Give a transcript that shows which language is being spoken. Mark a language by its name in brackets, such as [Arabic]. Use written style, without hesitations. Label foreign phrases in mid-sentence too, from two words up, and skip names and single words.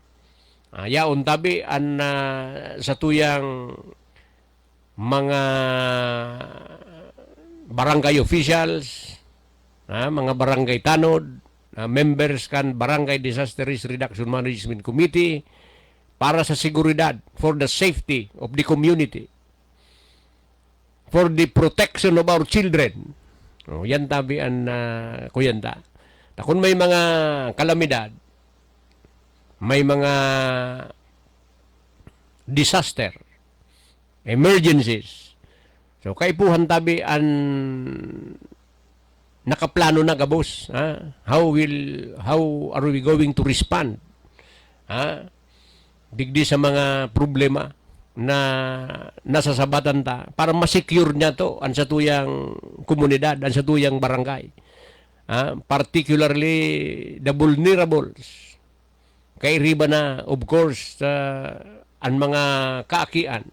[Bikol] Yaon tabi ang sa tuyang mga barangay officials, mga barangay tanod, members kan Barangay Disaster Risk Reduction Management Committee para sa seguridad, [English] for the safety of the community, for the protection of our children. [Bikol] Yan tabi ang kuyanta. Kung may mga kalamidad, may mga disaster, emergencies. So kaipuhan tabi ang nakaplano na gabos. [English] How are we going to respond? [Bikol] Digdi sa mga problema na nasasabatan ta para ma-secure niya to ang sa tuyang komunidad, ang sa tuyang barangay. [English] Particularly the vulnerables. [Bikol] Kay riba na, [English] of course, [Bikol] ang mga kaakian.